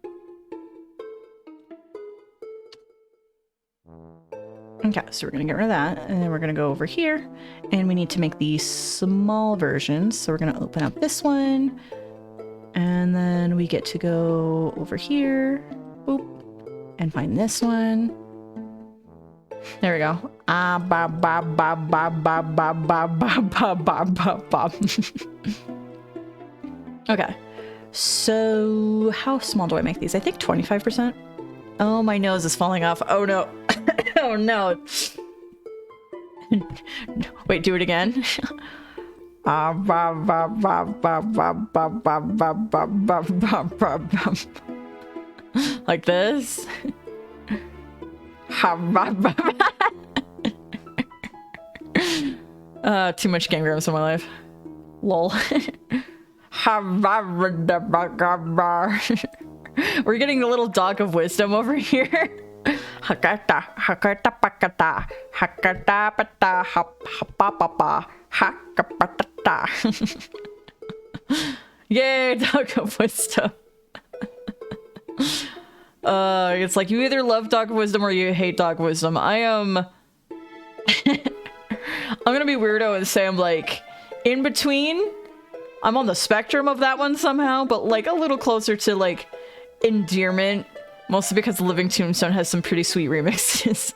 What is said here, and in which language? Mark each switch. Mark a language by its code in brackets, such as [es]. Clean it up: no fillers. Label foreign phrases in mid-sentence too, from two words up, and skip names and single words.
[en] Okay, so we're gonna get rid of that, and then we're gonna go over here, and we need to make these small versions. So we're gonna open up this one, and then we get to go over here, boop, and find this one. There we go. Ah, ba ba ba ba ba ba ba ba ba ba ba ba. Okay. So, how small do I make these? I think 25%. Oh, my nose is falling off. Oh, no. Oh, no. Wait, do it again. Like this. Too much Game Grumps in my life. Lol. We're getting a little dog of wisdom over here. Hakata, hakata pakata, hakata pata, hapapapa, hakapatata. Yay, dog of wisdom. It's like you either love dog of wisdom or you hate dog of wisdom. I am. I'm gonna be weirdo and say I'm like in between. I'm on the spectrum of that one somehow, but like a little closer to like endearment, mostly because Living Tombstone has some pretty sweet remixes.